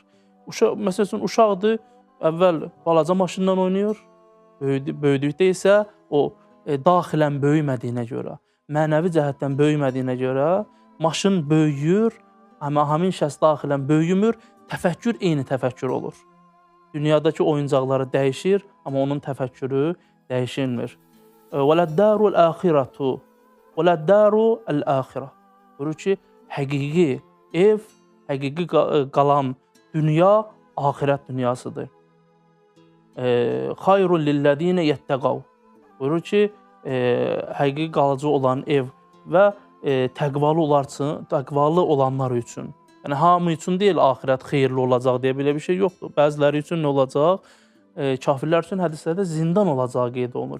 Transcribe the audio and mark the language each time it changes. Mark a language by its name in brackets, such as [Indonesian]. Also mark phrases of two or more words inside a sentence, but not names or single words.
[Azerbaijani] Məsələn, uşaqdır, əvvəl balaca maşından oynayır, böyüdükdə isə o daxilən böyümədiyinə görə, mənəvi cəhətdən böyümədiyinə görə maşın böyüyür, amma həmin şəxs daxilən böyümür, təfəkkür eyni təfəkkür olur. Dünyadakı oyuncaqları dəyişir, amma onun təfəkkürü dəyişilmir. [Arabic] وَلَدَّارُ الْآخِرَةُ وَلَدَّارُ الْآخِرَةُ [Azerbaijani] Buyurur ki, həqiqi ev, həqiqi qalan dünya axirət dünyasıdır. [Arabic] خَيْرٌ لِلَّذ۪ينَ يَتَّقَوْا [Azerbaijani] Buyurur ki, həqiqi qalıcı olan ev və təqvalı olanlar üçün. Yəni, hamı üçün deyil, axirət xeyirli olacaq deyə belə bir şey yoxdur. Bəziləri üçün nə olacaq? Kafirlər üçün hədislərdə zindan olacağı qeyd olunur.